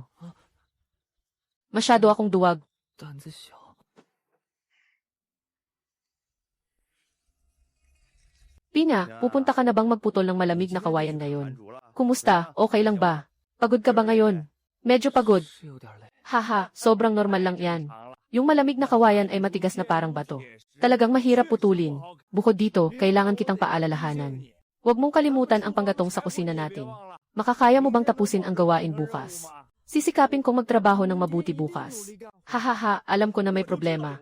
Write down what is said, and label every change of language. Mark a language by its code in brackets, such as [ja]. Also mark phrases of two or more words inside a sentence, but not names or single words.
[tl] Masyado akong duwag. [zh] 胆子小。 [tl] Pina, pupunta ka na bang magputol ng malamig na kawayan ngayon? Kumusta? Okay lang ba? Pagod ka ba ngayon? Medyo pagod. [zh] 是有点累。 [tl] Haha, sobrang normal lang yan. Yung malamig na kawayan ay matigas na parang bato. Talagang mahirap putulin. Bukod dito, kailangan kitang paalalahanan. Huwag mong kalimutan ang panggatong sa kusina natin. Makakaya mo bang tapusin ang gawain bukas? Sisikapin kong magtrabaho ng mabuti bukas. Hahaha, alam ko na may problema.